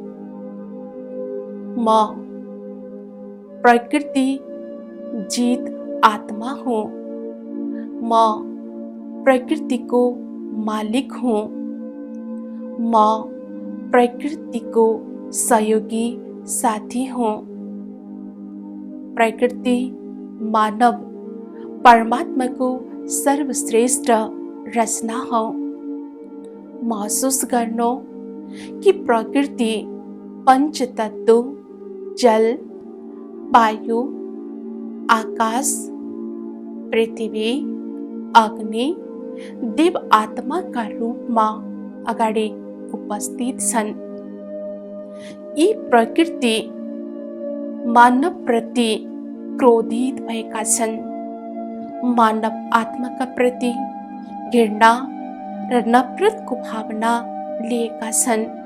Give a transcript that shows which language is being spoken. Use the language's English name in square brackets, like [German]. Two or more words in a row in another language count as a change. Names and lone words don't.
[Nepali] म प्रकृति जीत आत्मा हुँ। म प्रकृतिको मालिक हुँ। म प्रकृतिको सहयोगी साथी हुँ। प्रकृति मानव परमात्मा को सर्वश्रेष्ठ रचना हो। महसूस गर्नु कि प्रकृति पंच तत्व जल, वायु, आकाश, पृथ्वी, अग्नि, देव [Hindi] आत्मा का रूप में [Nepali] अगाडि उपस्थित छन्। यी प्रकृति मानव प्रति क्रोधित भएका छन्। मानव आत्मा का प्रति घृणा र नफरतको भावना लिएका छन्।